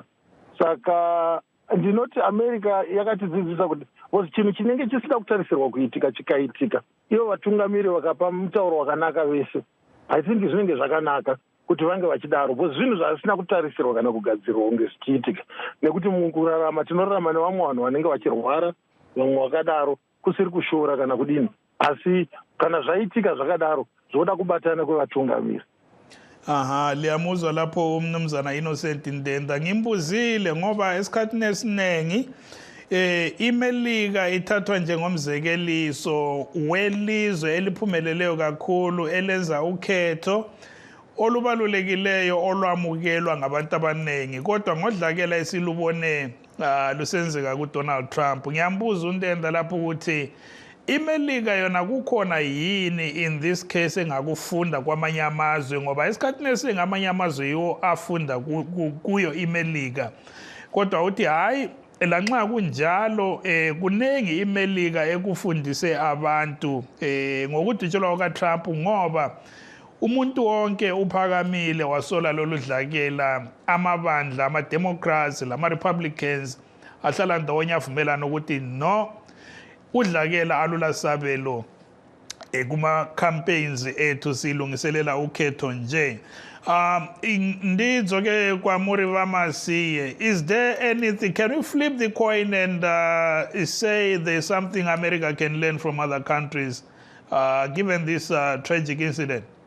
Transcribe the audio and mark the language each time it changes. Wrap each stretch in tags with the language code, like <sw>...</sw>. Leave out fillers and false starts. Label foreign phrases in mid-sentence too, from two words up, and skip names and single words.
<sn>Saka ndinoti America yakatidzidzisa kuti chinhu chinenge chisina kutarisirwa kuitika chikaitika, ivo vatungamiri vakapa mutauro wakanaka vese,</sn> <en>I think</en> <sn>zvinenge zvakanaka kuti vange vachidaro, because zvinhu zvisina kutarisirwa kana kugadzirwa kunge zvichiitika. Nekuti mukurarama tinorarama nevamwe vanhu vanenge vachirwara, vamwe vakadaro, kusiri kushora kana kudini. Asi kana zvaitika zvakadaro, zvoda kubatana kwevatungamiri.</sn> <nd>Liyamuzwa lapho umnumzana Innocent Ndenda. Ngimbuzile ngoba esikhathini esiningi iMelika ithathwa njengomzekeliso welizwe eliphumeleleyo kakhulu elenza ukhetho olubalulekileyo olwamukelwa ngabantu abaningi, kodwa ngodlakela esilubone lusenzeka kuDonald Trump. Ngiyambuza uNdenda lapho ukuthi iMelika yona kukhona yini</nd> <en>in this case</en> <nd>engakufunda kwamanye amazwe, ngoba esikhathini esiningi amanye amazwe yiwo afunda kuyo iMelika. Kodwa uthi hayi, lanxa kunjalo kunengi iMelika ekufundise abantu ngokuditshelwa kukaTrump, ngoba umuntu wonke uphakamile wasola lolu dlakela, amabandla, ama-Democrats, lama-Republicans ahlala ndawonye avumelana ukuthi no, udlakela alula sabelo kuma-campaigns ethu silungiselela ukhetho nje.</nd> <sn>Ndidzo-ke kwaMuriva Masiye,</sn> <en>is there anything, can we flip the coin and say there's something America can learn from other countries given this tragic incident?</en>